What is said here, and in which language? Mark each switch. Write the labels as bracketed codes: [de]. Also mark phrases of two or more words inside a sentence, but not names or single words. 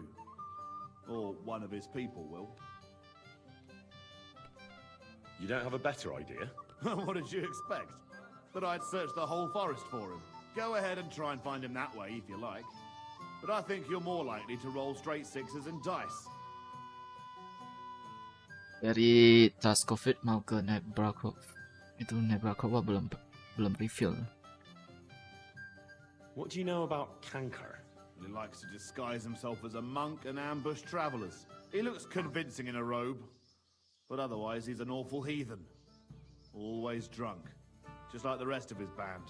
[en] Or one of his people will. You don't have a better idea? What did you expect? That I'd search the whole forest for him? Go ahead and try and find him that way if you like. But I think you're more likely to roll straight 6s and dice. [id] Dari Troskovitz mau ke Nabarkov. Itu Nabarkov belum reveal. [en] What do you know about Canker? He likes to disguise himself as a monk and ambush travelers. He looks convincing in a robe. But otherwise he's an awful heathen. Always drunk. Just like the rest of his band.